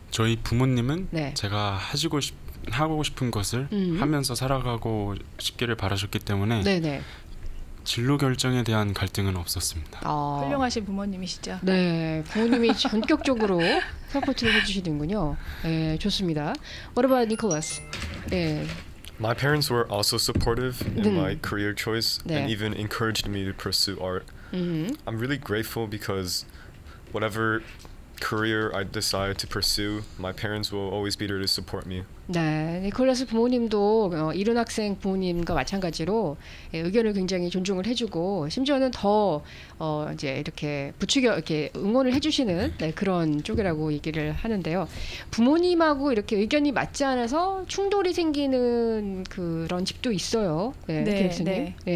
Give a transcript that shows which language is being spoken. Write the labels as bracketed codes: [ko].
[ko] 저희 부모님은 제가 하고 싶은 것을 하면서 살아가고 싶기를 바라셨기 때문에 진로 결정에 대한 갈등은 없었습니다. 훌륭하신 부모님이시죠? 네, 부모님이 전격적으로 서포트를 해주시는군요. 네, 좋습니다. [en] What about Nicholas? [ko] 네. [en] My parents were also supportive in my career choice and even encouraged me to pursue art. I'm really grateful because whatever career I decide to pursue, my parents will always be there to support me. [ko] 네, 니콜라스 부모님도 이룬 학생 부모님과 마찬가지로 의견을 굉장히 존중을 해주고 심지어는 더 이제 이렇게 부추겨 이렇게 응원을 해주시는 그런 쪽이라고 얘기를 하는데요. 부모님하고 이렇게 의견이 맞지 않아서 충돌이 생기는 그런 집도 있어요. 교수님.